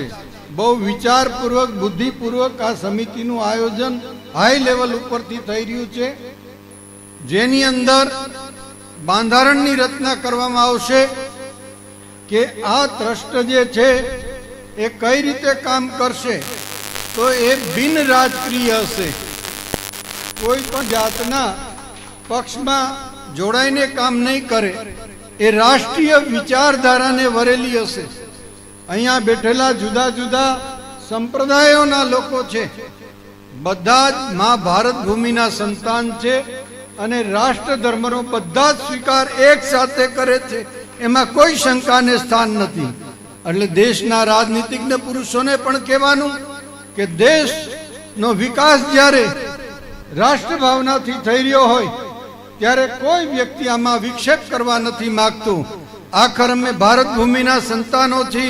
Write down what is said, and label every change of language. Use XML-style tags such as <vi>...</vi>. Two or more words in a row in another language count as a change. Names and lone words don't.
<gu>બહુ વિચારપૂર્વક, બુદ્ધિપૂર્વક આ સમિતિનું આયોજન</gu> <en>high level</en> <gu>ઉપરથી થઈ રહ્યું છે, જેની અંદર બંધારણની રચના કરવામાં આવશે કે આ ટ્રસ્ટ જે છે એ કઈ રીતે કામ કરશે. તો એ બિન રાજકીય હશે. કોઈ પણ જાતના પક્ષમાં જોડાઈને કામ નહીં કરે. એ રાષ્ટ્રીય વિચારધારાને વરેલી હશે. અહીંયા બેઠેલા જુદા જુદા સંપ્રદાયોના લોકો છે, બધા જ માં ભારત ભૂમિના સંતાન છે અને રાષ્ટ્ર ધર્મનો બધા જ સ્વીકાર એક સાથે કરે છે. એમાં કોઈ શંકાને સ્થાન નથી. એટલે દેશના રાજનીતિજ્ઞ પુરુષોને પણ કહેવાનું કે દેશનો વિકાસ જ્યારે રાષ્ટ્ર ભાવનાથી થઈ રહ્યો હોય ત્યારે કોઈ વ્યક્તિ આમાં વિક્ષેપ કરવા નથી માંગતું. આખર અમે ભારત ભૂમિના સંતાનો છી.</gu>